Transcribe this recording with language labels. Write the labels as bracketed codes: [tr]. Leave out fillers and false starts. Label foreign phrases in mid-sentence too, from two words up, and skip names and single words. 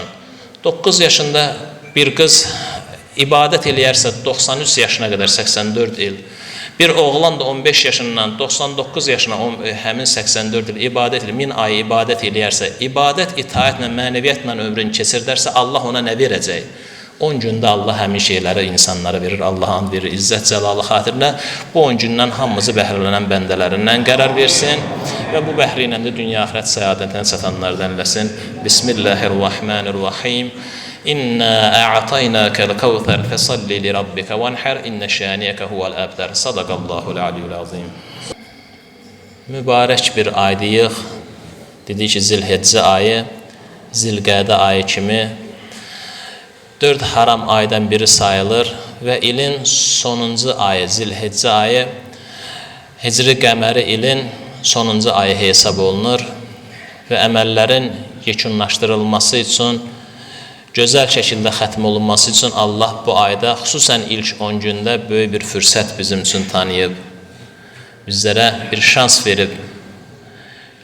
[az] 9 yaşında bir qız ibadət eləyərsə 93 yaşına qədər 84 il, bir oğlan da 15 yaşından 99 yaşına həmin 84 il ibadət eləyir, 1000 ay ibadət eləyərsə, ibadət itaətlə, mənəviyyatla ömrünü keçirdərsə, Allah ona nə verəcək? 10 gündə Allah həmin şeyləri insanlara verir, Allah'a and verir, izzət cəlalı xatirinə. Bu 10 gündən hamımızı bəhrələnən bəndələrindən qərar versin və bu bəhri ilə də dünya axirət səadətinə çatanlardan eləsin. [ar] بسم الله الرحمن الرحيم. إنا أعطيناك الكوثر فصل لربك وانحر إن شانئك هو الأبتر. صدق الله العلي العظيم. [az] Mübarək bir aydıyıq. Dedik ki, Zilhiccə ayı, Zilqədə ayı kimi 4 haram aydan biri sayılır və ilin sonuncu ayı, Zilhiccə ayı, Hicri qəməri ilin sonuncu ayı hesab olunur və əməllərin yekunlaşdırılması üçün, gözəl şəkildə xətm olunması üçün Allah bu ayda, xüsusən ilk 10 gündə böyük bir fürsət bizim üçün tanıyıb, bizlərə bir şans verib.